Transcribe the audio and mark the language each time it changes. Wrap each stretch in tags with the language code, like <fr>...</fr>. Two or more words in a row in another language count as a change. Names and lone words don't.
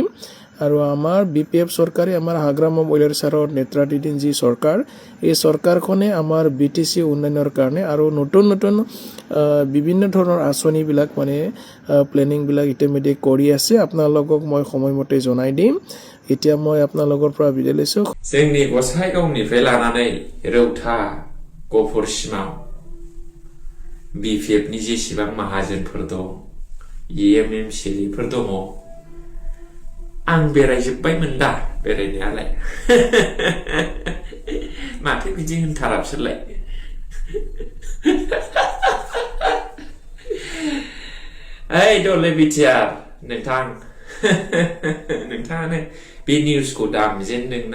<as>আৰু আমাৰ বিপিএফ চৰকাৰে আমাৰ হাগ্ৰাম মহিলাৰ সাৰৰ নেতৃত্বাধীন যি চৰকাৰ, এই চৰকাৰখনে আমাৰ বিটিসি উন্নয়নৰ কাৰণে আৰু নতুন নতুন বিভিন্ন ধৰণৰ আঁচনিবিলাক মানে প্লেনিংবিলাক ইতিমধ্যে কৰি আছে। আপোনালোকক মই সময়মতে জনাই দিম। এতিয়া মই আপোনালোকৰ পৰা বিদায় লৈছো।</as> <brx>जोंनि गसाइगावनिफ्राय लानानै रौता गफुरसिमाव बिपिएफनि जेसेबां माहाजोनफोर दं, एमएमसिफोर दङ, आं बेरायजोब्बायमोन दा बेरायनायालाय माथो बिदि होनथाराबसोलाय ओइ दले बिटिआर नोंथां नोंथाङानो बे निउसखौ दामजेनदोंना?</brx>